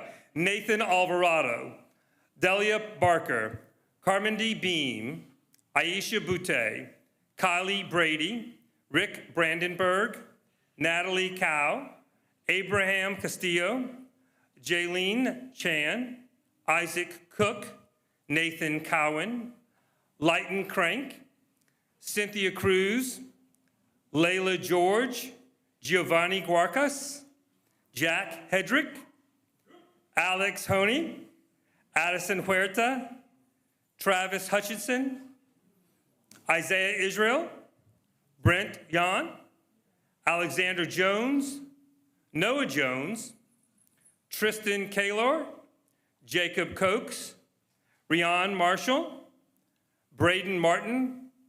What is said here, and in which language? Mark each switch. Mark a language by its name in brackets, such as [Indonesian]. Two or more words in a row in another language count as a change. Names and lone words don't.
[English] Nathan Alvarado, Delia Barker, Carmen D. Beam, Aisha Boutte, Kylie Brady, Rick Brandenburg, Natalie Cow, Abraham Castillo, Jaylene Chan, Isaac Cook, Nathan Cowan, Lighton Crank, Cynthia Cruz, Layla George, Giovanni Guarcas, Jack Hedrick, Alex Honey, Addison Huerta, Travis Hutchinson, Isaiah Israel, Brent Yan, Alexander Jones, Noah Jones, Tristan Kaylor, Jacob Cokes, Rian Marshall, Braden Martin,